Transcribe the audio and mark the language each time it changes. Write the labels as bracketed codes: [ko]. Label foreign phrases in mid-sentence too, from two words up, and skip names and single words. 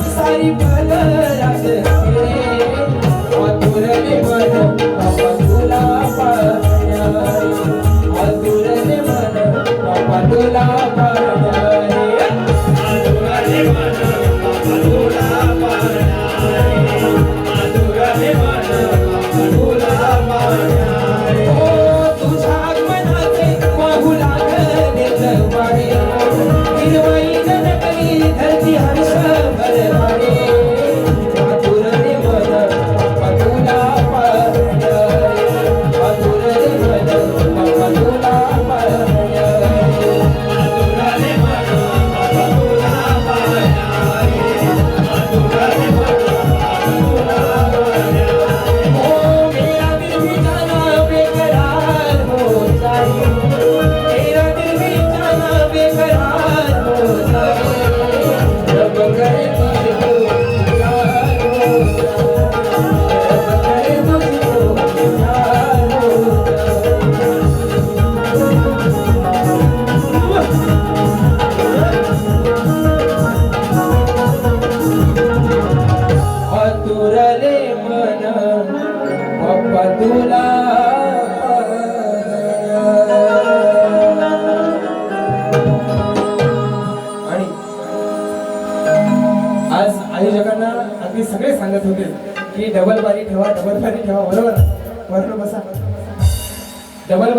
[mr] वारी फल रासे आतुरले मन बाबा तुला पाहण्या आतुरले मन बाबा तुला पाहण्या आतुरले मन बाबा तुला पाहण्या आतुरले मन बाबा तुला पाहण्या ओ तुझ्या आगमनाचे वाहू लागले जगवाडे हिरवाई जनकली धरती हर्ष भरवाडे आतुरले मन बाबा तुला पाहण्या आतुरले मन बाबा तुला पाहण्या आतुरले मन बाबा तुला पाहण्या आतुरले मन बाबा तुला पाहण्या ओ [hi] मेरा दिल भी जाना बेकरार हो जाए मेरा दिल भी जाना बेकरार हो जाए रब करे तुझको प्यार हो जाए रब करे तुझको प्यार हो [mr] जाए आतुरले मन बाप्पा तुला आणि आज आयोजकांना अगदी सगळे सांगत होते की डबल बारी ठेवा बरोबर बरोबर बसा डबल